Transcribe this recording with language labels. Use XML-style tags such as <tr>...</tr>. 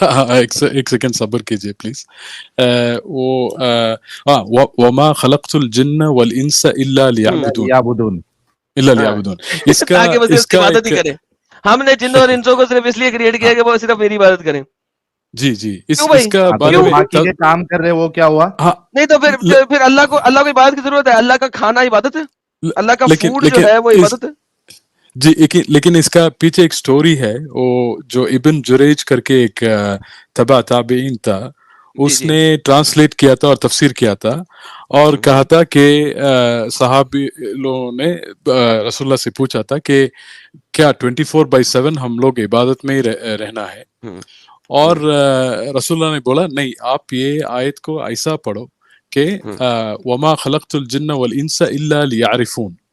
<ur>ایک سیکنڈ صبر کیجئے پلیز.</ur> <ar>وہ وما خلقت الجن والانس الا لیعبدون.</ar> <ur>اس کا عبادت ہی کریں. ہم نے جنوں اور انسوں کو صرف اس لیے کریٹ کیا کہ وہ صرف میری عبادت کریں. جی اس کا باقی کے کام کر رہے وہ کیا ہوا؟ نہیں تو پھر اللہ کو عبادت کی ضرورت ہے. اللہ کا کھانا عبادت ہے, اللہ کا فوڈ جو ہے وہ عبادت ہے. جی لیکن اس کا پیچھے ایک سٹوری ہے, وہ جو ابن جریج کر کے ایک تبع تابعین تھا, اس نے ٹرانسلیٹ کیا تھا اور تفسیر کیا تھا, اور کہا تھا کہ صحابی لوگوں نے رسول اللہ سے پوچھا تھا کہ کیا 24/7 ہم لوگ عبادت میں ہی رہنا ہے؟ اور رسول اللہ نے بولا نہیں, آپ یہ آیت کو ایسا پڑھو کہ</ur> <ar>وما خلقت الجن والانس الا لیعرفون.</ar>